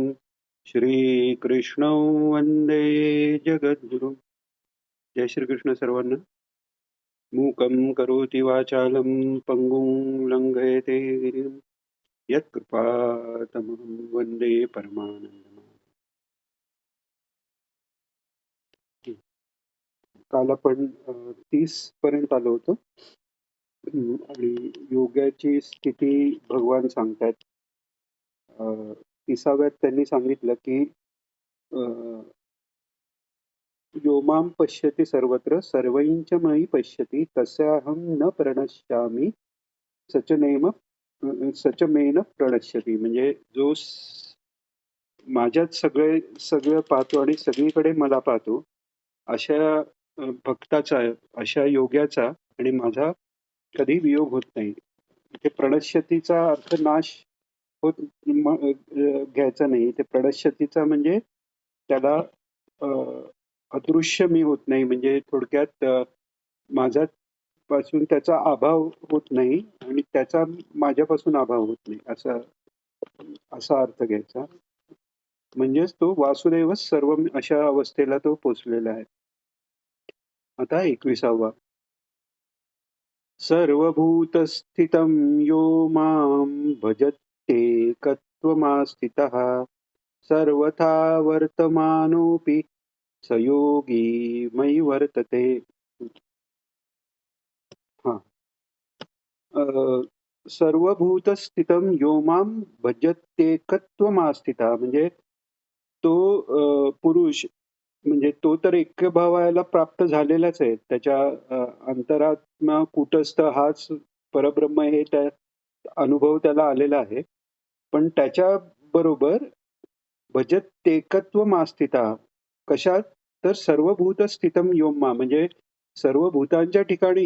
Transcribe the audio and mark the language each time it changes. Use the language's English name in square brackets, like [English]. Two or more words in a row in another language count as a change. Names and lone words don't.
[Sanskrit] श्रीकृष्णं वन्दे जगद्गुरुं. [Marathi] जय श्रीकृष्ण सर्वांना. [Sanskrit] मूकं करोति वाचालं पङ्गुं लङ्घयते गिरिं यत्कृपातमहं वन्दे परमानन्दमाधवम्. [Marathi] काल आपण 30 पर्यंत आलो होतो. आणि योगाची स्थिती भगवान सांगतात. 30व्यात त्यांनी सांगितलं की [Sanskrit] यो मां पश्यति सर्वत्र सर्वैश्च मयि पश्यति तस्याहं न प्रणश्यामि सचमेन प्रणश्यति. [Marathi] म्हणजे जो माझ्यात सगळं पाहतो आणि सगळीकडे मला पाहतो अशा भक्ताचा, अशा योग्याचा आणि माझा कधी वियोग होत नाही. ते प्रणश्यतीचा अर्थ नाश होत घ्यायचा नाही. ते प्रणश्यतीचा म्हणजे त्याला अदृश्य मी होत नाही. म्हणजे थोडक्यात माझा पासून त्याचा अभाव होत नाही आणि त्याचा माझ्यापासून अभाव होत नाही, असा अर्थ घ्यायचा. म्हणजेच तो वासुदेव सर्व अशा अवस्थेला तो पोचलेला आहे. आता 21वा. [Sanskrit] सर्वभूतस्थितं यो मां भजत्येकत्वमास्थितः सर्वथा वर्तमानोऽपि स योगी मयि वर्तते. [Marathi] हा. [Sanskrit] सर्वभूतस्थितं यो मां भजत्येकत्वमास्थितः [Marathi] म्हणजे तो पुरुष, म्हणजे तो तर ऐक्यभावाला प्राप्त झालेलाच आहे. त्याच्या अंतरात्मा कूटस्थ हाच परब्रह्म हे त्या अनुभव त्याला आलेला आहे. पण त्याच्या बरोबर भजत्येकत्वमास्थितः कशात, तर [Sanskrit] सर्वभूत स्थितम योम्मा [Marathi] म्हणजे सर्व भूतांच्या ठिकाणीही